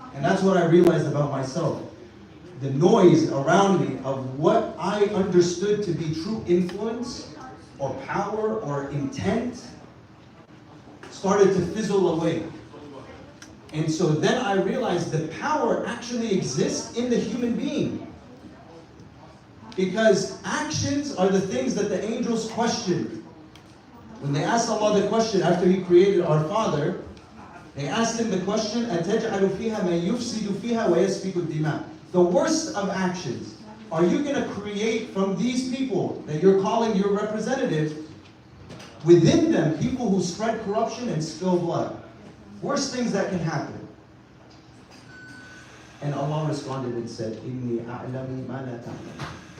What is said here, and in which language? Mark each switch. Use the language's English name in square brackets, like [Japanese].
[English] And that's what I realized about myself. The noise around me of what I understood to be true influence or power or intent started to fizzle away. And so then I realized the power actually exists in the human being. Because actions are the things that the angels questioned. When they asked Allah the question after He created our Father, They asked him the question, [Arabic] أَتَجْعَلُ فِيهَا مَن يُفْسِدُ فِيهَا وَيَسْفِكُ الدِّمَاء. [English] The worst of actions. Are you going to create from these people that you're calling your representatives, within them, people who spread corruption and spill blood? Worst things that can happen. And Allah responded and said, [Arabic] إِنِّي أَعْلَمُ مَا لَا تَعْلَمُ.